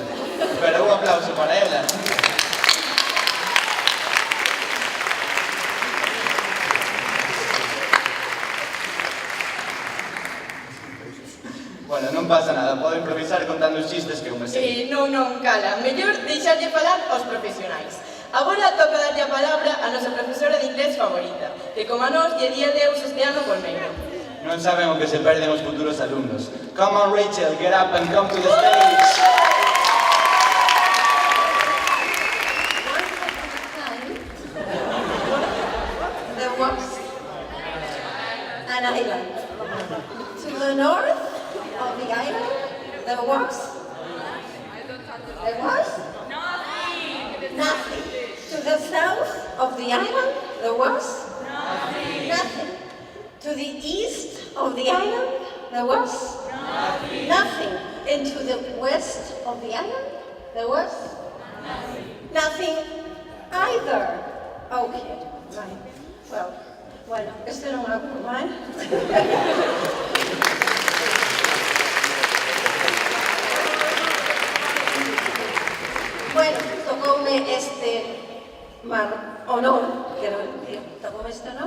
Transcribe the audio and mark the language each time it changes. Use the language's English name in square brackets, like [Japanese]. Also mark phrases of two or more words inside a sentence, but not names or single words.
[Galician] Pero un aplauso para ela. Bueno, non pasa nada, podo improvisar contando os chistes que eu me sei. Non, cala. Mellor deixarlle falar aos profesionais. Agora toca darlle a palabra a nosa profesora de inglés favorita, que como a nós lle di adeus este ano Colmeiro. Non saben o que se perden os futuros alumnos. [English] Come on, Rachel, get up and come to the stage. There was an island. To the north of the island, there was nothing. To the south of the island, there was nothing. To the east of the island, there was nothing. And to the west of the island, there was nothing either. Okay, right. [Galician] Bueno, este non me lo puedo mal. Bueno, tocoume este honor, quero decir, tocoume este honor.